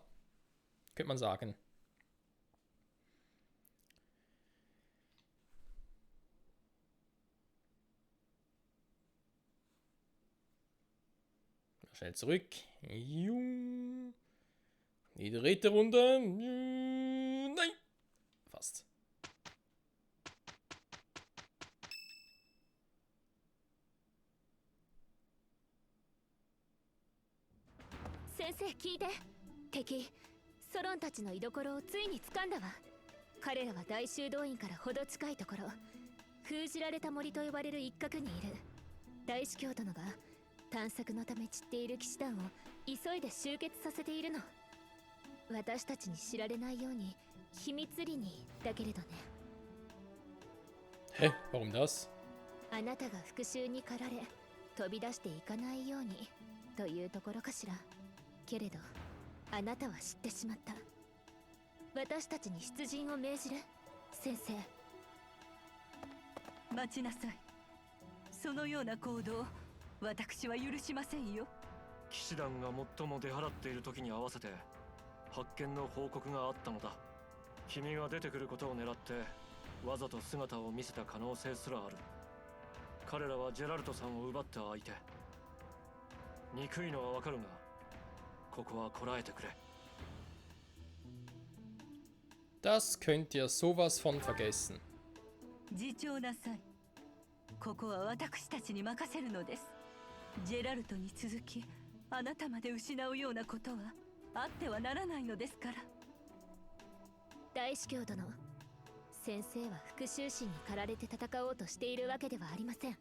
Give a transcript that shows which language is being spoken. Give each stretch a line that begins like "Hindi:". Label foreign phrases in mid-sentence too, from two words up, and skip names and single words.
German: Könnte man sagen. Schnell zurück. Die dritte Runde. Nein. Fast.
Japanese: Sensei, 聞いて。敵、ソロンたちの居所をついに掴んだわ。彼らは大修道院からほど近いところ、封じられた森と呼ばれる一角にいる。大司教殿が探索のため散っている騎士団を急いで集結させているの。私たちに知られないように秘密裏にだけれどね。
German: Hä? Warum das?
Japanese: あなたが復讐に駆られ飛び出していかないようにというところかしら。けれどあなたは知ってしまった。私たちに出陣を命じる。先生、待ちなさい。そのような行動、私は許しませんよ。騎士団が最も出払っている時に合わせて発見の報告があったのだ。君が出てくることを狙ってわざと姿を見せた可能性すらある。彼らはジェラルトさんを奪った相手。憎いのはわかるが、ここはこらえてくれ。
German: Das könnt ihr sowas von vergessen.
Japanese: 自重なさい。ここは私たちに任せるのです。ジェラルトに続き、あなたまで失うようなことはあってはならないのですから。大司教殿、先生は復讐心に駆られて戦おうとしているわけではありません。